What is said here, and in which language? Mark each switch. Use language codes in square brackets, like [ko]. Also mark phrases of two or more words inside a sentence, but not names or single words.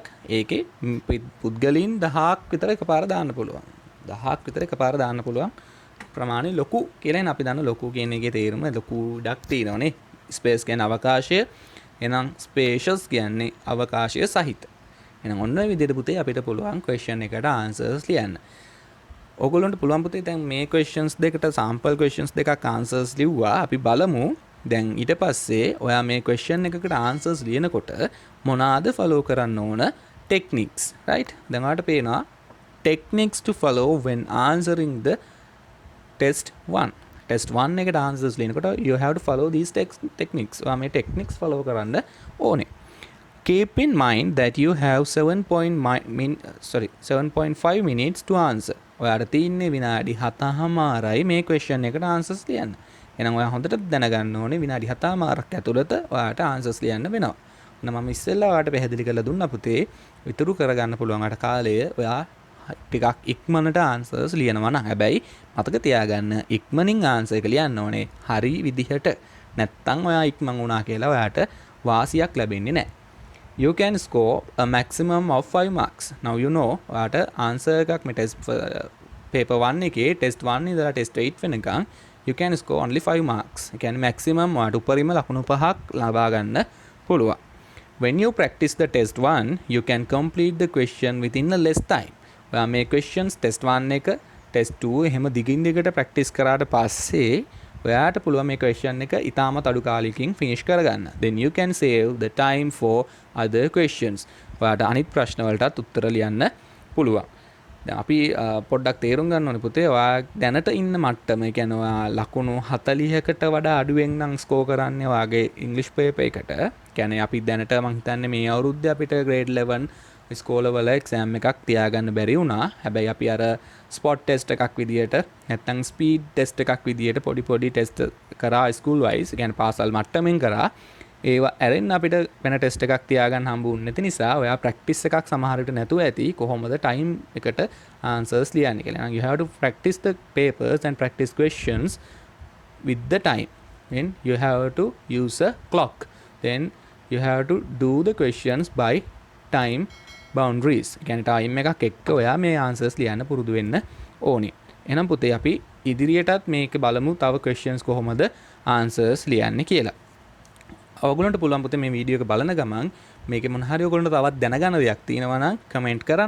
[si] ඒකේ පුද්ගලයන් 1000ක් විතර එකපාර දාන්න පුළුවන්. 1000ක් විතර එකපාර දාන්න පුළුවන් ප්‍රමාණය ලොකු කියලා අපි දන්න ලොකු කියන එකේ තේරුම ලොකු ඩක් තියෙනවනේ. ස්පේස් කියන්නේ අවකාශය. එහෙනම් ස්පේෂස් කියන්නේ අවකාශය සහිත. එහෙනම් ඔන්න ඔය විදිහට පුතේ අපිට පුළුවන් question එකට answers ලියන්න. ඔයගොල්ලන්ට පුළුවන් පුතේ දැන් මේ questions දෙකට [en] sample questions [si] දෙකක් answers ලිව්වා. අපි බලමු දැන් ඊට පස්සේ ඔයා මේ question එකකට answers ලියනකොට මොනවාද follow කරන්න ඕන [en] techniques, right? [si] දැන් ඔයාලට පේනවා [en] techniques to follow when answering the test 1. Test 1 [si] එකට answers ලියනකොට [en] you have to follow these techniques. [si] ඔයා මේ techniques follow කරන්න ඕනේ. [en] Keep in mind that you have 7.5 minutes to answer. [si] ඔයාට තියෙන්නේ විනාඩි 7:00යි මේ question එකට answers ලියන්න. එහෙනම් ඔයා හොඳට දැනගන්න ඕනේ විනාඩි 7:00ක් ඇතුළත ඔයාට answers ලියන්න වෙනවා. මම ඉස්සෙල්ලා ඔයාට පැහැදිලි කරලා දුන්නා පුතේ විතරු කරගන්න පුළුවන් අට කාලය ඔයා ටිකක් ඉක්මනට answers ලියනවා නම්. හැබැයි මතක තියාගන්න ඉක්මනින් answer එක ලියන්න ඕනේ හරි විදිහට. නැත්තම් ඔයා ඉක්මන් වුණා කියලා ඔයාට වාසියක් ලැබෙන්නේ නැහැ. [en] You can score a maximum of 5 marks. Now you know [si] ඔයාට answer එකක් මේ [en] test paper 1 එකේ test 1 ඉඳලා test 8 වෙනකන් you can score only 5 marks. [si] ඒ කියන්නේ maximum ඔයාට උපරිම ලකුණු 5ක් ලබා ගන්න පුළුවන්. [en] When you practice the test 1, you can complete the question within a less time. [si] ඔයා මේ questions test 1 එක test 2 එහෙම දිගින් දිගට practice කරාට පස්සේ ඔයාට පුළුවන් මේ question එක ඉතාමත් අඩු කාලයකින් finish කරගන්න. [en] Then you can save the time for other questions. [si] ඔයාට අනිත් ප්‍රශ්න වලටත් උත්තර ලියන්න පුළුවන්. දැන් අපි පොඩ්ඩක් තේරුම් ගන්න ඕනේ පුතේ ඔයා දැනට ඉන්න මට්ටම. ඒ කියන්නේ ඔයා ලකුණු 40කට වඩා අඩුවෙන් නම් ස්කෝර් කරන්නේ ඔයාගේ ඉංග්‍රීසි පේපර් එකට. කියන්නේ අපි දැනට මම හිතන්නේ මේ අවුරුද්දේ අපිට grade 11 ඉස්කෝලවල එක්සෑම් එකක් තියාගන්න බැරි වුණා. හැබැයි අපි අර [en] spot test [si] එකක් විදියට නැත්නම් [en] speed test [si] එකක් විදියට පොඩි ටෙස්ට් කරා [en] school wise. [si] කියන්නේ පාසල් මට්ටමින් කරා. ඒවා ඇරෙන්න අපිට වෙන ටෙස්ට් එකක් තියාගන්න හම්බුන්නේ නැති නිසා ඔයා ප්‍රැක්ටිස් එකක් සමහර විට නැතුව ඇති කොහොමද ටයිම් එකට answers ලියන්නේ කියලා. [en] You have to practice the papers and practice questions with the time. Then you have to use a clock. Then you have to do the questions by time boundaries. [si] කියන්නේ time එකක් එක්ක ඔයා මේ answers ලියන්න පුරුදු වෙන්න ඕනේ. එහෙනම් පුතේ අපි ඉදිරියටත් මේක බලමු තව questions කොහොමද answers ලියන්නේ කියලා. ඔයගොල්ලන්ට පුළුවන් පුතේ මේ වීඩියෝ එක බලන ගමන් මේකේ මොන හරි ඔයගොල්ලන්ට තවත් දැනගන්න දෙයක් තියෙනවා නම් කමෙන්ට් කරන්න.